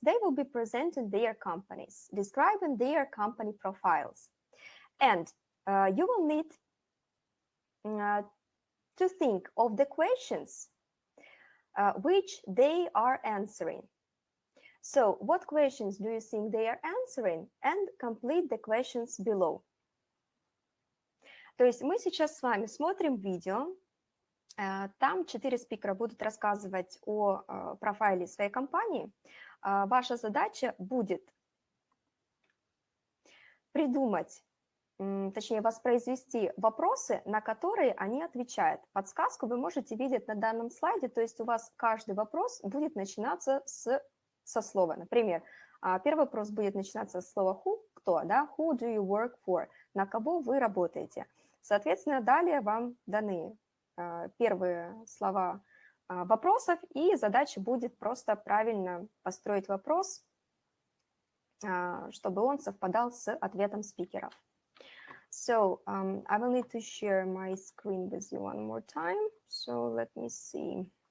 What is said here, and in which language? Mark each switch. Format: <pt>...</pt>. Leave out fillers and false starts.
<en>They will be presenting their companies, describing their company profiles. And you will need to think of the questions which they are answering. So what questions do you think they are answering? And complete the questions below.</en> <ru>То есть мы сейчас с вами смотрим видео. Там 4 спикера будут рассказывать о профайле своей компании. Ваша задача будет придумать, точнее воспроизвести вопросы, на которые они отвечают. Подсказку вы можете видеть на данном слайде, то есть у вас каждый вопрос будет начинаться со слова. Например, первый вопрос будет начинаться со слова who, кто, да?</ru> <en>Who do you work for?</en> <ru>На кого вы работаете? Соответственно, далее вам даны первые слова вопросов, и задача будет просто правильно построить вопрос, чтобы он совпадал с ответом спикеров.</ru> <en>So, I will need to share my screen with you one more time. So, let me see.</en>